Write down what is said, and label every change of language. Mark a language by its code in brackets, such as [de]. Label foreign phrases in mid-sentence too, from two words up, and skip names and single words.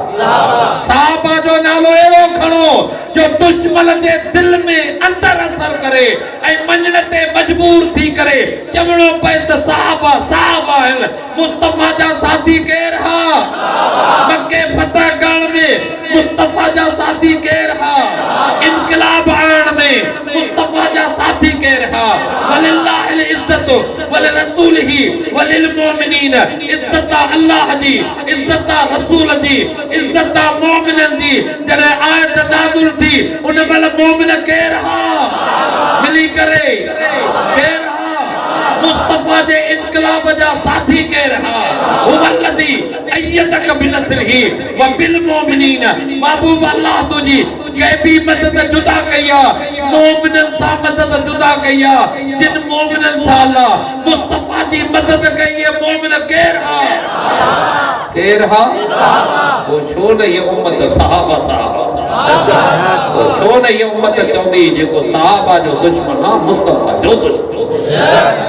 [sd] सहाबा जो नालो अहिड़ो खणो जो दुश्मन जे दिल में अंदर असर करे ऐं मञण ते मजबूर थी करे चवणो पए त सहाबा सहाबा आहिनि। मुस्तफ़ा जा साथी केर हा? मक्के फतह करण में मुस्तफ़ा जा साथी केर हा? इनकलाब आणण में मुस्तफ़ा जा साथी केर हा? [ar] ولله العزة ولرسوله وللمؤمنين. [sd] इज्जत अल्लाह जी, इज्जत रसूल जी, इज्जत मोमिनन जी। जॾहिं आयत नाज़िल थी उन महिल मोमिन केर हा? मिली करे केर हा? मुस्तफ़ा जे इनकलाब जा साथी केर हा? [ar] هو الذي أيدك بنصره وبالمؤمنين. [sd] महबूब अल्लाह तुझी कैबी मदद जुदा कया, मोमिनन सां मदद जुदा कया। जिन मोमिनन सां अल्लाह मुस्तफ़ा जी मदद कई है मोमिन केर हा? केर हा? वो छो न ये उम्मत सहाबा सहाबा, वो छो न ये उम्मत चवंदी जेको सहाबा जो दुश्मन आ मुस्तफ़ा जो दुश्मन।